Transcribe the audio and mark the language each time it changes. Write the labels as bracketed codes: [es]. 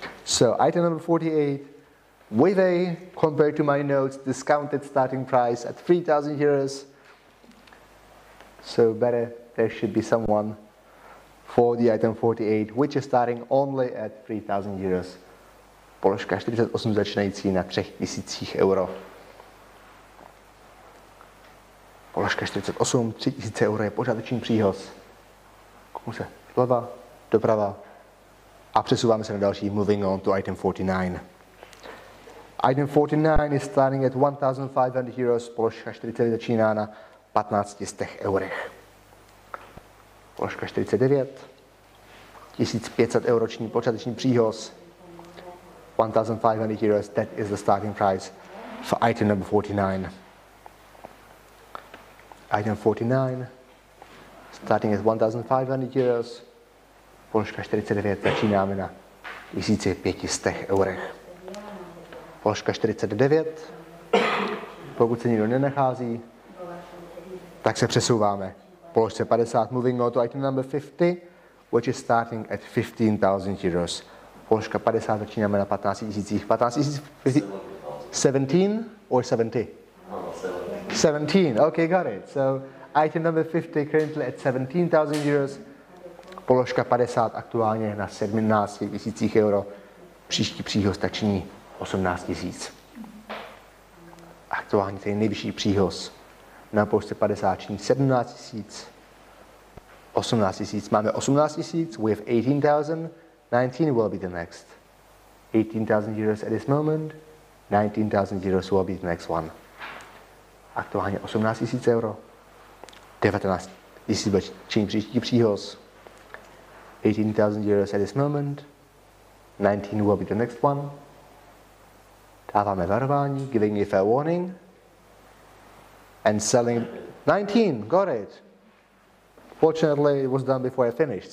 [en] So item number 48, with a, compared to my notes, discounted starting price at 3,000 euros. So better, there should be someone for the item 48, which is starting only at 3,000 euros. [cs] Položka 48 začínající na 3000 euro. Položka 48, 3000 euro je pořádační příhoz. Kouknu se zleva, doprava a přesouváme se na další, [en] moving on to item 49. Item 49 is starting at 1,500 euros, [cs] položka 40 začíná na 1500 eurech. Položka 49, 1500 euroční počáteční příhoz, [en] 1,500 euros, that is the starting price for item number 49. Item 49, starting at 1,500 euros, [cs] položka 49, začínáme na 1500 eurech. Položka 49, pokud se nikdo nenachází, tak se přesouváme. [en] Položce 50, moving on to item number 50, which is starting at 15,000 euros. [cs] Položka 50, začínáme na 15 000. 15 000, [en] 17 or 70? 17, okay, got it. So item number 50 currently at 17,000 euros. [cs] Položka 50 aktuálně na 17 000 euro. Příští příhoz tak činí 18 000. Aktuálně ten nejvyšší příhoz na položce 50 činí 17 000. [en] 18 000. [cs] Máme 18 000. [en] We have 18,000. 19 will be the next. 18,000 euros at this moment. 19,000 euros will be the next one. [cs] Aktuálně 18 000 euro. 19 000 činí příští příhoz. [en] 18,000 euros at this moment. 19 will be the next one. [cs] Dáváme varování, [en] giving a fair warning. And selling 19, got it. Fortunately, it was done before I finished.